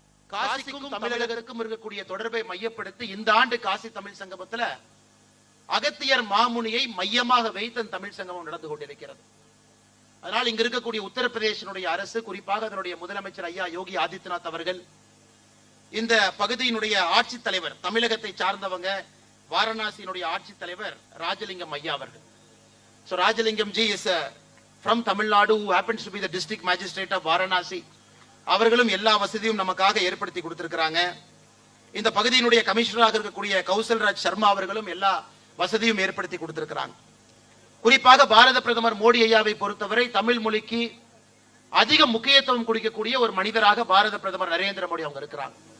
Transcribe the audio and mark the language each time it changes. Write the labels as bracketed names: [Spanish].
[Tamil] காசிக்கும் தமிழகத்திற்கும் இருக்கக்கூடிய தொடர்பை மையப்படுத்தி இந்த ஆண்டு காசி தமிழ் சங்கமத்துல அகத்தியர் மாமுனியை மையமாக வைத்து தமிழ் சங்கமம் நடந்து கொண்டிருக்கிறது. அதனால் இங்க இருக்கக்கூடிய உத்தரப்பிரதேசனுடைய அரசு, குறிப்பாக அதனுடைய முதலமைச்சர் ஐயா யோகி ஆதித்யநாத் அவர்கள், இந்த பகுதியினுடைய ஆட்சித் தலைவர், தமிழகத்தை சார்ந்தவங்க, வாரணாசியினுடைய ஆட்சித் தலைவர் ராஜலிங்கம் ஐயா அவர்கள். [English] So Rajalingam ji is from Tamil Nadu, who happens to be the district magistrate of Varanasi. [Tamil] அவர்களும் எல்லா வசதியும் நமக்காக ஏற்படுத்தி கொடுத்திருக்கிறாங்க. இந்த பகுதியினுடைய கமிஷனராக இருக்கக்கூடிய கௌசல்ராஜ் சர்மா அவர்களும் எல்லா வசதியும் ஏற்படுத்தி கொடுத்திருக்கிறாங்க. குறிப்பாக பாரத பிரதமர் மோடி ஐயாவை பொறுத்தவரை தமிழ் மொழிக்கு அதிக முக்கியத்துவம் கொடுக்கக்கூடிய ஒரு மனிதராக பாரத பிரதமர் நரேந்திர மோடி அவங்க இருக்கிறாங்க.